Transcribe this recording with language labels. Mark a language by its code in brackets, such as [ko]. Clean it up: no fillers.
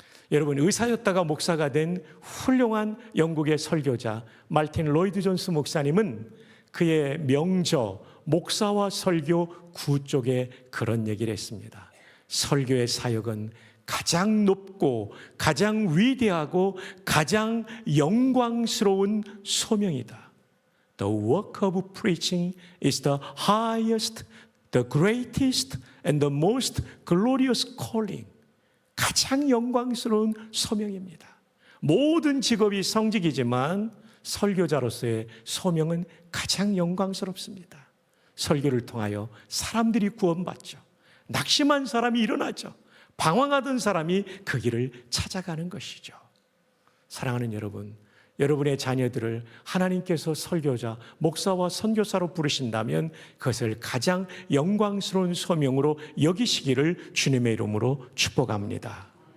[ko] 여러분, 의사였다가 목사가 된 훌륭한 영국의 설교자 말틴 로이드 존스 목사님은 그의 명저 목사와 설교 9쪽에 그런 얘기를 했습니다. 설교의 사역은 가장 높고 가장 위대하고 가장 영광스러운 소명이다. [en] The work of preaching is the highest, the greatest and the most glorious calling. [ko] 가장 영광스러운 소명입니다. 모든 직업이 성직이지만 설교자로서의 소명은 가장 영광스럽습니다. 설교를 통하여 사람들이 구원받죠. 낙심한 사람이 일어나죠. 방황하던 사람이 그 길을 찾아가는 것이죠. 사랑하는 여러분, 여러분의 자녀들을 하나님께서 설교자, 목사와 선교사로 부르신다면 그것을 가장 영광스러운 소명으로 여기시기를 주님의 이름으로 축복합니다.